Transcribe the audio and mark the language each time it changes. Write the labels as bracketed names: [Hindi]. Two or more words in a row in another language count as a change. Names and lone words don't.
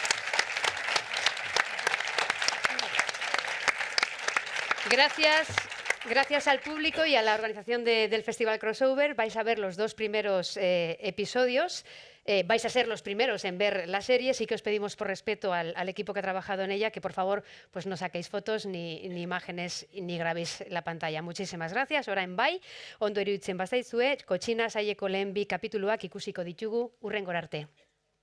[Spanish] Gracias Gracias al público y a la organización del Festival Crossover vais a ver los 2 primeros episodios. Vais a ser los primeros en ver la serie. Sí que os pedimos por respeto al equipo que ha trabajado en ella que por favor pues no saquéis fotos ni imágenes ni grabéis la pantalla. Muchísimas gracias. [Basque] Orain bai, ondo iruditzen bazaizue, Kotxina saieko lehen 2 kapituluak ikusiko ditugu, hurrengora arte.